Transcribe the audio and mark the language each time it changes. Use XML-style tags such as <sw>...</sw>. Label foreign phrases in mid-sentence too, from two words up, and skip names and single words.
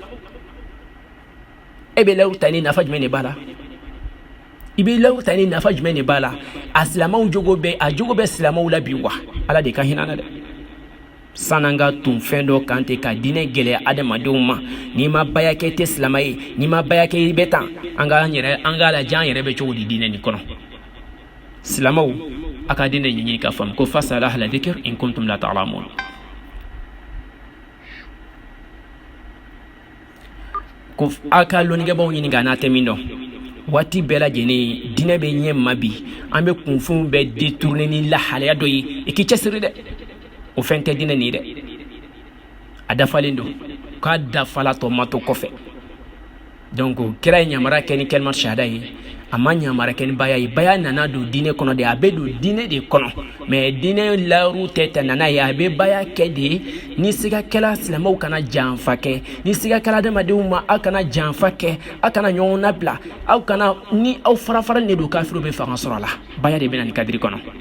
<bm>e bɛ layiru ta ne nafa jumɛn de b'a la i bɛ layiru ta ne nafa jumɛn de b'a la a silamɛw jogo bɛ silamɛw la bi wa ala de ka hinɛ na dɛ sananga tun fɛn dɔ kan ten ka diinɛ gɛlɛya adamadenw ma n'i ma baya kɛ i tɛ silamɛ ye n'i ma baya kɛ i bɛ tan an k'a lajɛ an yɛrɛ bɛ cogo di diinɛ nin kɔnɔ silamɛw a ka diinɛ ɲɛɲini k'a faamu ko</bm> <ar>فاسألوا أهل الذكر إن كنتم لا تعلمون</ar> <bm>ko a ka lɔnnikɛbaw ɲini ka n'a tɛ min dɔn waati bɛɛ lajɛlen diinɛ bɛ ɲɛ ma bi an bɛ kunfɛnw bɛ détourner ni lahalaya dɔ ye i k'i cɛsiri dɛ o fɛn tɛ diinɛ nin dɛ a dafalen don k'a dafala tɔ ma to kɔfɛ donc kira ye ɲamara kɛ ni</bm> <ar>كلمة الشهادة</ar> <bm>ye a ma ɲamara kɛ ni baya ye baya nana don diinɛ kɔnɔ de a bɛ don diinɛ de kɔnɔ mais diinɛ layiru tɛ nana ye a bɛ baya kɛ de ni sigakɛla silamɛw kana janfa kɛ ni sigakɛla adamadenw ma aw kana janfa kɛ aw kana ɲɔgɔn labila aw kana ni aw farafaralen de don kafiriw bɛ fanga sɔrɔ a la baya de bɛ na ni kadiri kɔnɔ</bm>